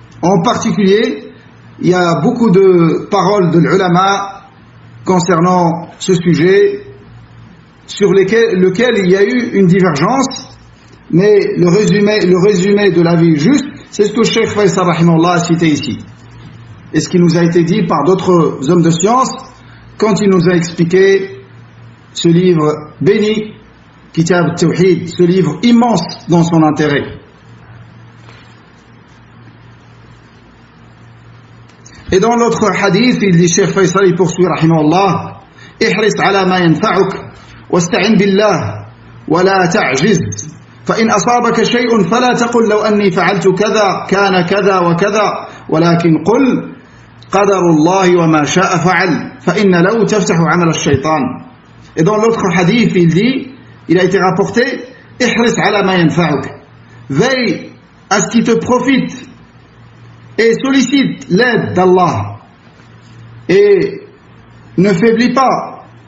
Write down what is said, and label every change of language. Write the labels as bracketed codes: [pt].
[fr] En particulier, il y a beaucoup de paroles de l'ulama concernant ce sujet sur lequel il y a eu une divergence, mais le résumé de l'avis juste, c'est ce que Cheikh Faisal rahimahullah a cité ici. Et ce qui nous a été dit par d'autres hommes de science quand il nous a expliqué ce livre béni, Kitab Tawhid, ce livre immense dans son intérêt. Et dans l'autre hadith, il dit, Cheikh Faisal, il poursuit, rahimahullah, [ar] ihris ala ma yanfa'uk, wasta'in billah, wa la ta'jiz, فإن أصابك شيء فلا تقل لو أني فعلت كذا كان كذا وكذا ولكن قل قدر الله وما شاء فعل فإن لو تفتح عمل الشيطان. [fr] Et dans l'autre hadith, il dit, il a été rapporté, [ar] ihris ala ma yanfa'uk, [fr] veille à ce qui te profite et sollicite l'aide d'Allah et ne faiblis pas.